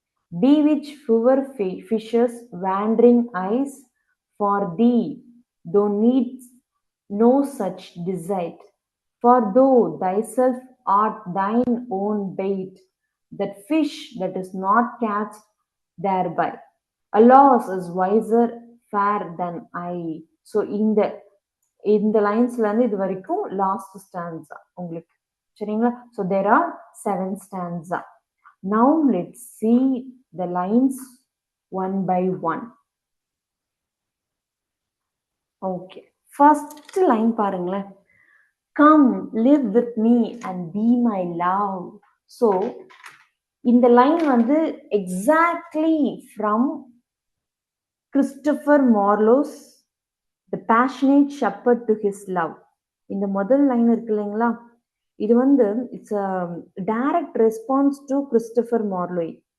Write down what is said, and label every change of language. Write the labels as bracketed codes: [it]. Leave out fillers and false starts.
[en] Bewitch poor fishers' wandering eyes, for thee thou needst no such deceit, for thou thyself art thine own bait, that fish that is not catched thereby. Alas is wiser fair than I. [ta] So இந்த லைன்ஸ்ல இருந்து இது வரைக்கும் last stanza உங்களுக்கு சரிங்களா. [en] So there are 7 stanza. Now let's see the lines one by one. Okay, first line பாருங்களேன். Come live with me and be my love. So இந்த line வந்து exactly from Christopher Marlowe's The passionate shepherd to his love. [ta] இந்த முதல் line இருக்கு இல்லைங்களா, இது வந்து [en] it's direct response to [ta] Christopher மார்லோய்.